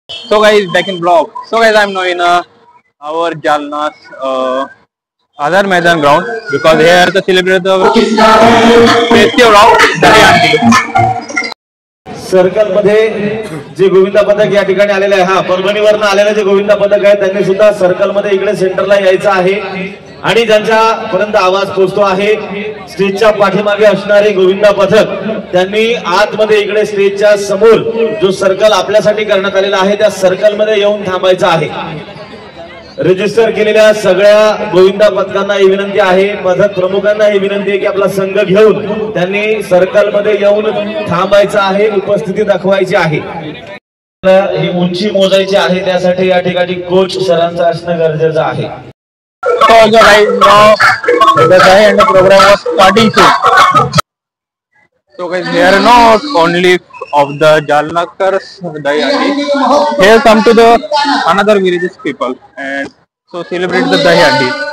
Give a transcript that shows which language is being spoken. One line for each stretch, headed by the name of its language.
English: So guys, back in vlog. So guys, I'm now in our Jalna's Azad Maidan ground, because here to celebrate the festival of Dahi Handi.
Marathi: Circle मध्ये जे गोविंदा पदक या ठिकाणी आलेले आहे, हा परभणीवरून आलेले जे गोविंदा पदक आहे त्यांनी सुद्धा सर्कल मध्ये इकडे सेंटरला यायचं आहे, आणि ज्यांच्या पर्यंत आवाज पोहोचतो आहे स्टेजच्या पाठीमागे असणारे गोविंदा पथक त्यांनी आतमध्ये इकडे स्टेजच्या समोर जो सर्कल आपल्यासाठी करण्यात आलेला आहे त्या सर्कल मध्ये येऊन थांबायचं आहे. रजिस्टर केलेल्या सगळ्या गोविंदा पथकांना ही विनंती आहे, पथक प्रमुखांना ही विनंती आहे की आपला संघ घेऊन त्यांनी सर्कल मध्ये येऊन थांबायचं आहे, उपस्थिती दाखवायची आहे. ही उंची मोजायची आहे, त्यासाठी या ठिकाणी कोच सरांचं असणं गरजेचं आहे.
English: So guys, now the Dahi Handi program was starting soon. So guys, here not only of the Jalnakars Dahi Handi, here come to the another villages people and so celebrate the Dahi Handi.